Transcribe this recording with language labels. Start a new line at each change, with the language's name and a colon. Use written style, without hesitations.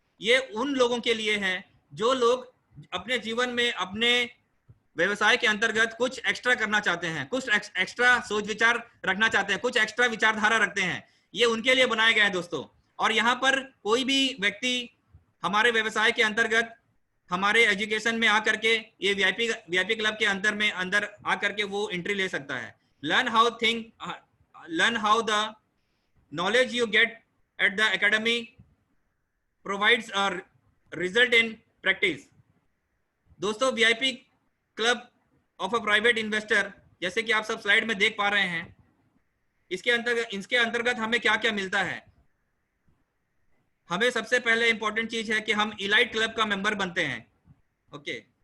Hindi: ये उन लोगों के लिए है जो लोग अपने जीवन में अपने व्यवसाय के अंतर्गत कुछ एक्स्ट्रा करना चाहते हैं, कुछ एक्स्ट्रा सोच विचार रखना चाहते हैं, कुछ एक्स्ट्रा विचारधारा रखते हैं, ये उनके लिए बनाया गया है दोस्तों। और यहाँ पर कोई भी व्यक्ति हमारे व्यवसाय के अंतर्गत हमारे एजुकेशन में आकर के ये वीआईपी क्लब के अंदर आकर के वो एंट्री ले सकता है।
English: learn how the knowledge you get at the academy provides a result in practice।
Hindi: दोस्तों VIP club of a private investor, जैसे कि आप सब स्लाइड में देख पा रहे हैं, इसके अंतर्गत हमें क्या क्या मिलता है। हमें सबसे पहले इंपॉर्टेंट चीज है कि हम इलाइट क्लब का मेंबर बनते हैं, ओके।